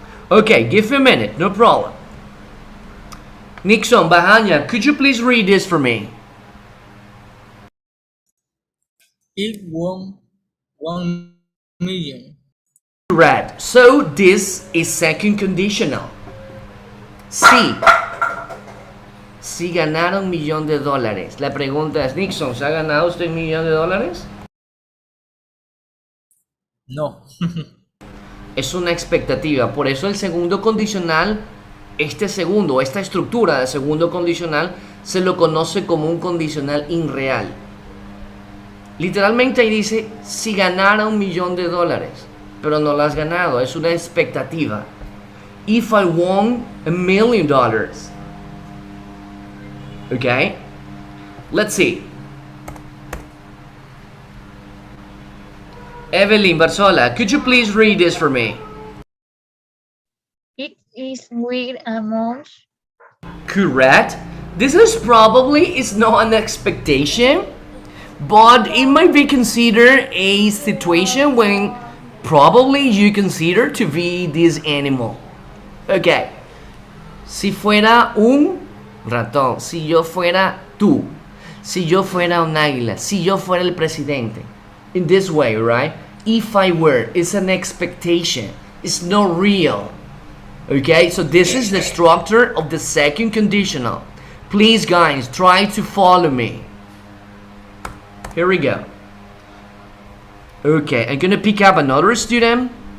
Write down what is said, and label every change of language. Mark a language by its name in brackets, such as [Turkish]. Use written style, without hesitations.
[English] Okay, give me a minute, no problem. Nixon, Bahanya, could you please read this for me? It won 1 million. Correct. So this is second conditional. [Spanish] Sí. Sí ganaron $1,000,000. La pregunta es, Nixon, ¿se ha ganado usted $1,000,000? No. Es una expectativa. Por eso el segundo condicional, esta estructura de segundo condicional, se lo conoce como un condicional irreal. Literalmente ahí dice, si ganara $1,000,000, pero no lo has ganado, es una expectativa. [English] If I won $1,000,000. Okay? Let's see. Evelyn Barzola, could you please read this for me? It is weird amount. Correct. This is not an expectation, but it might be considered a situation when probably you consider to be this animal. Okay. [Spanish] Si fuera un ratón, si yo fuera tú, si yo fuera un águila, si yo fuera el presidente. [English] In this way, right? If I were, it's an expectation. It's not real. Okay, so this is the structure of the second conditional. Please, guys, try to follow me. Here we go. Okay, I'm gonna pick up another student.